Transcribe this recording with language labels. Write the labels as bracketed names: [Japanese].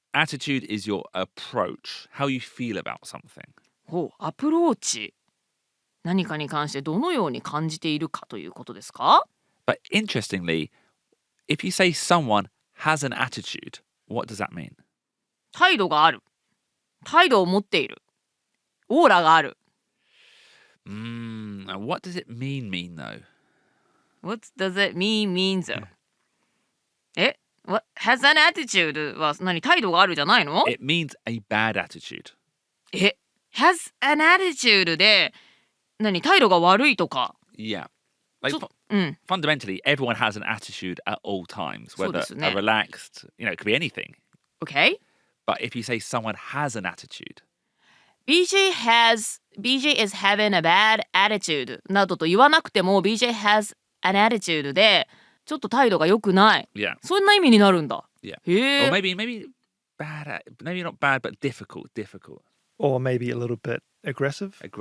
[English] Attitude is your approach, how you feel about something. [Japanese] アプローチ。何かに関してどのように感じているかということですか？ [English] But interestingly, if you say someone has an attitude, what does that mean? [Japanese] 態度がある。態度を持っている。オーラがある。 [English] What does it mean though? What does it mean though? What has an attitude [Japanese] は何？態度があるじゃないの？ [English] It means a bad attitude. has an attitude [Japanese] で何？態度が悪いとか。 [English] Yeah. Like fundamentally, everyone has an attitude at all times, whether a relaxed, it could be anything. Okay. But if you say someone has an attitude,BJ is having a bad attitude [Japanese] などと言わなくても [English] BJ has an attitude [Japanese] でちょっと態度が良くない。 [English] Yeah. [Japanese] そんな意味になるんだ。 [English] Yeah. [Japanese] へ [English] Or maybe bad, maybe not bad, but difficult. Or maybe a little bit aggressive.